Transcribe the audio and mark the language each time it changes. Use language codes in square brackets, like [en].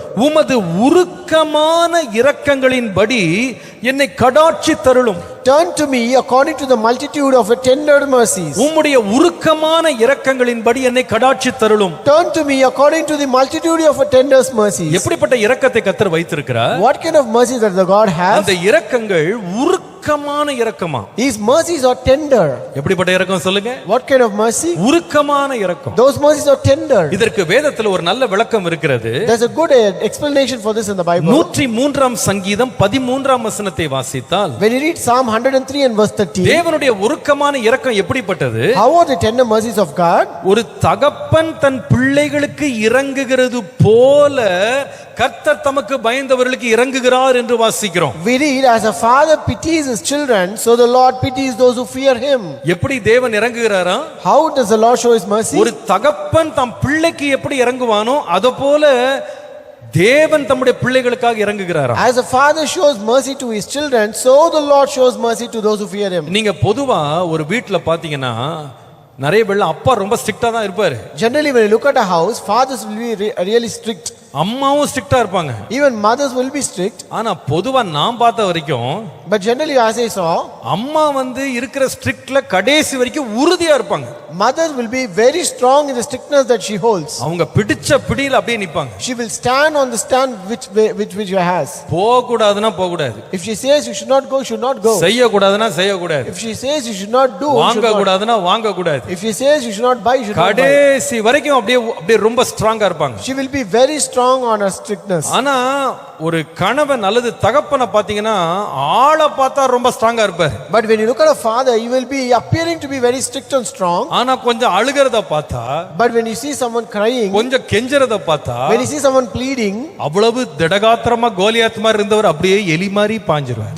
[ta] உமது உருக்கமான இரக்கங்களின்படி என்னை கடாட்சி தருளும். [en] Turn to me according to the multitude of your tender mercies. [ta] உம்முடைய உருக்கமான இரக்கங்களின்படி என்னை கடாட்சி தருளும். [en] Turn to me according to the multitude of your tender mercies. [ta] எப்படிப்பட்ட இரக்கத்தை கர்த்தர் வைத்திருக்கிறார்? [en] What kind of mercies that the God has? [ta] அந்த இரக்கங்கள் உருக்கமான இரக்கமா? [en] His mercies are tender. [ta] எப்படிப்பட்ட இரக்கம் சொல்லுங்க? [en] What kind of mercy? [ta] உருக்கமான இரக்கம். [en] Those mercies are tender. [ta] இதற்கு வேதத்தில் ஒரு நல்ல விளக்கம் இருக்கிறது. [en] There's a good explanation for this in the Bible. [ta] 103ஆம் சங்கீதம் 13ஆம் வசனத்தை வாசித்தால், [en] When you read Psalm 103 and verse 13, [ta] தேவனுடைய உருக்கமான இரக்கம் எப்படிப்பட்டது? [en] how are the tender mercies of God? [ta] ஒரு தகப்பன் தன் பிள்ளைகளுக்கு இறங்குகிறது போல கர்த்தர் தமக்கு பயந்தவர்களுக்கு இறங்குகிறார் என்று வாசிக்கிறோம். [en] We read, as a father pities his children, so the Lord pities those who fear him. [ta] எப்படி தேவன் இறங்குகிறாரா? [en] How does the Lord show his mercy? [ta] ஒரு தகப்பன் தம் பிள்ளைக்கு எப்படி இறங்குவானோ அது போல தேவன் தம்முடைய பிள்ளைகளுக்காக இறங்குகிறாரா? [en] As a father shows mercy to his children, so the Lord shows mercy to those who fear him. [ta] நீங்க பொதுவா ஒரு வீட்ல பாத்தீங்கன்னா நிறைய பேர்ல அப்பா ரொம்ப ஸ்ட்ரிக்ட்டா தான் இருப்பாரு. [en] Generally, when you look at a house, fathers will be really strict. [ta] அம்மாவும் ஸ்ட்ரிக்ட்டா இருப்பாங்க. [en] Even mothers will be strict. [ta] ஆனா பொதுவா நான் பார்த்த வரைக்கும், [en] But generally, as I saw, [ta] அம்மா இருக்கிற ஸ்ட்ரிக்ட்ல கடைசி வரைக்கும் உறுதியா இருப்பாங்க. [en] mothers will be very strong in the strictness that she holds. [ta] அவங்க பிடிச்ச பிடியில அப்படியே நிப்பாங்க. [en] She will stand on the stand which she has. [ta] போக கூடாதுன்னா போக கூடாது. [en] If she says you should not go, you should not go. [ta] செய்ய கூடாதுன்னா செய்ய கூடாது. [en] If she says you should not do, you should [ta] வாங்க [en] not. [ta] கூடாதுன்னா வாங்க கூடாது. [en] If she says you should not buy, you should not buy. [ta] கடைசி வரைக்கும் அப்படியே ரொம்ப ஸ்ட்ராங்கா இருப்பாங்க. [en] She will be very strong on her strictness. [ta] ஆனா ஒரு கணவன் அல்லது தகப்பனை பாத்தீங்கன்னா ஆளை பார்த்தா ரொம்ப ஸ்ட்ராங்கா இருப்பார். [en] But when you look at a father, he will be appearing to be very strict and strong. [ta] ஆனா கொஞ்சம் அழுகிறத பார்த்தா, [en] But when you see someone crying, [ta] கொஞ்சம் கெஞ்சறத பார்த்தா, [en] when you see someone pleading, [ta] அவ்வளவு திடகாத்திரமா கோலியாத் மாதிரி இருந்தவர் அப்படியே எலி மாதிரி பாஞ்சிருவார்.